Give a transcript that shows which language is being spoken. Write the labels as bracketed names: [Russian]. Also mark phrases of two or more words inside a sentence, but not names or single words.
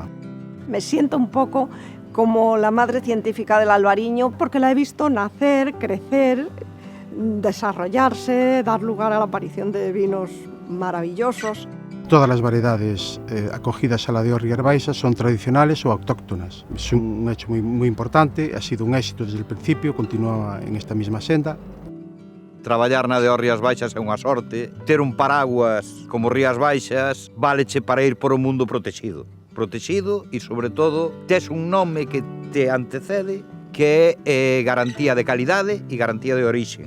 [Spanish] Me siento un poco como la madre científica del albariño, porque la he visto nacer, crecer, desarrollarse, dar lugar a la aparición de vinos maravillosos. Todas las variedades acogidas a la de Rías Baixas son tradicionales o autóctonas. Es un hecho muy importante, ha sido un éxito desde el principio, continúa en esta misma senda. [Galician] Traballar na de Rías Baixas é unha sorte. Ter un paraguas como Rías Baixas váleche para ir por o mundo protegido. Protegido e, sobre todo, tes un nome que te antecede que é garantía de calidade e garantía de orixe.